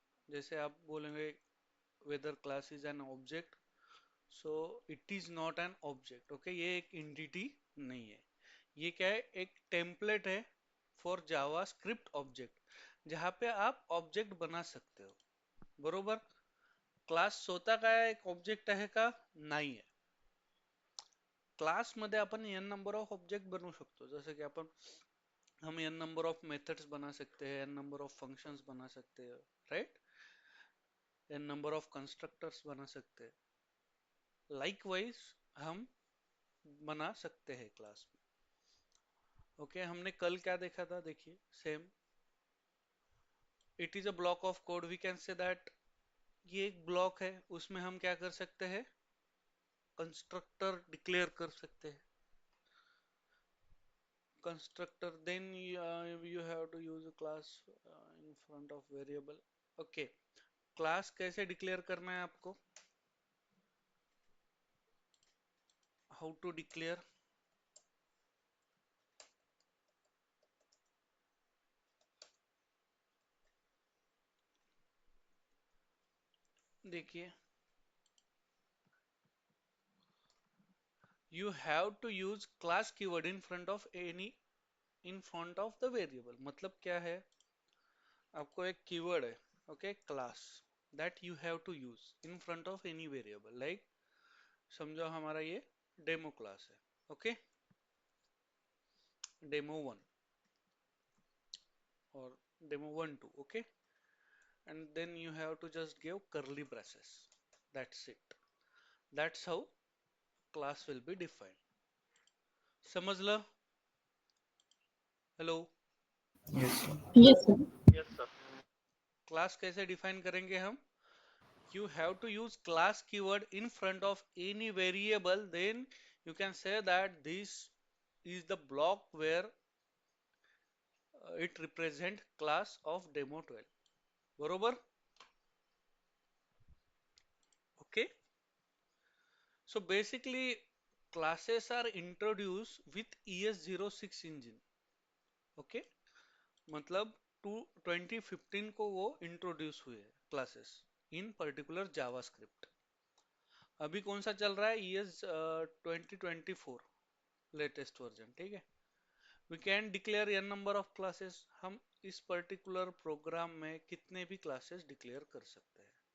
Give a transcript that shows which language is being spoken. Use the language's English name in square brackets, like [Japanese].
[Hindi] जैसे आप बोलेंगे [English] Whether class is an object, so it is not an object. [Hindi] Okay, ये एक एंटिटी नहीं है. ये क्या है? एक टेम्पलेट है फॉर जावा स्क्रिप्ट ऑब्जेक्ट, जहां पे आप ऑब्जेक्ट बना सकते हो. [Marathi] बरोबर. क्लास स्वतः काय एक ऑब्जेक्ट आहे का? नाही आहे. क्लास मध्ये आपण एन नंबर ऑफ ऑब्जेक्ट बनवू शकतो. जसं की [Hindi] हम एन नंबर ऑफ मेथड्स बना सकते हैं, एन नंबर ऑफ फंक्शंस बना सकते हैं, right? N number of constructors बना सकते हैं. लाइकवाइज हम बना सकते हैं क्लास में. ओके, हमने कल क्या देखा था? देखिए, same. [English] it is a block of code, we can say that [Hindi] ये एक ब्लॉक है, उसमें हम क्या कर सकते हैं? कंस्ट्रक्टर डिक्लेयर कर सकते हैं. [English] Constructor, then you have to use a class in front of variable. [Hindi] Okay, class कैसे डिक्लेयर करना है आपको? [English] How to declare? [Hindi] देखिए, [English] you have to use class keyword in front of any, in front of the variable. [Hindi] मतलब क्या है? आपको एक कीवर्ड है, [English] Okay, class, that you have to use in front of any variable. [Hindi] Like समझो हमारा ये डेमो क्लास है. [English] Okay, demo one और demo one two. Okay, and then you have to just give curly braces. That's it. That's how class will be defined. [Hindi] समझ लो. Hello. [English] Yes, sir. Yes, sir. [Hindi] Class कैसे define करेंगे हम? [English] You have to use class keyword in front of any variable, then you can say that this is the block where it represent class of demo 12. [Marathi] बरोबर. [English] Okay, so basically classes are introduced with ES06 engine. [Hindi] Okay, मतलब 2015 को वो introduce हुए classes in particular JavaScript. अभी कौन सा चल रहा है? ES 2024 latest version. ठीक है. [English] We can declare a number of classes. [Hindi] हम इस पर्टिकुलर प्रोग्राम में कितने भी क्लासेस डिक्लेयर कर सकते हैं.